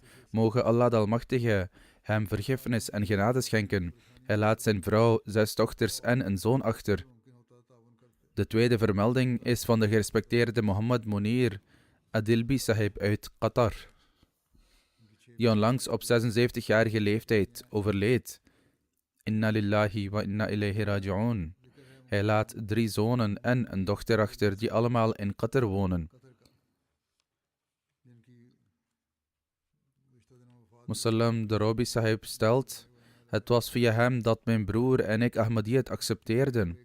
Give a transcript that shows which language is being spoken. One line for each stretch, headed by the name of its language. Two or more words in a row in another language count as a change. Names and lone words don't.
Dutch: Mogen Allah de Almachtige hem vergiffenis en genade schenken. Hij laat zijn vrouw, 6 dochters en een zoon achter. De tweede vermelding is van de gerespecteerde Mohammed Munir Adilbi Sahib uit Qatar, die onlangs op 76-jarige leeftijd overleed.
Arabic: إنا لله وإنا إليه راجعون.
Dutch: Hij laat 3 zonen en een dochter achter die allemaal in Qatar wonen. Musallam Darobi Sahib stelt Het was via hem dat mijn broer en ik Ahmadiyyat accepteerden.